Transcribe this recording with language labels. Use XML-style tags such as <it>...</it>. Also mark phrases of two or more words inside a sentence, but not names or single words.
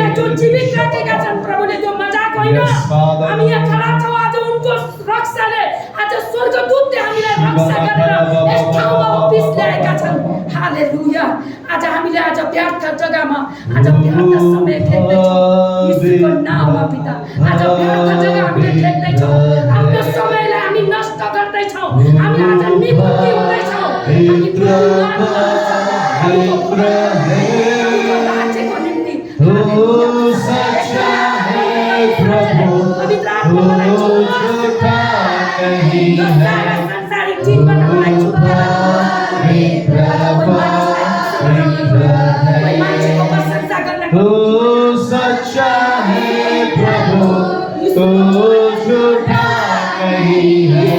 <ne>जो जीवित राखेका छन् प्रभुले त्यो मजाक होइन हामी यहाँ खडा छौँ आज उनको रक्षाले आज स्वर्गदूतले हामीलाई रक्षा गरेर यस ठाउँमा अफिस ल्याएका छन् हालेलुया आज हामीले आज व्यर्थ जग्गामा आज व्यर्थ समय खेल्दैछौँ यीशुको नाममा पिता आज व्यर्थ जग्गा हामीले खेल्दैछौँ आफ्नो समयलाई हामी नष्ट गर्दैछौँ हामी आज निवृत्ति हुँदैछौँ राज्यको निम्ति</ne> <hi>सच्चा है प्रभु झूठा नहीं है</hi> <ne>सांसारिक जीवन हामीलाई</ne> <hi>सच्चा है प्रभु तो झूठा नहीं है</hi>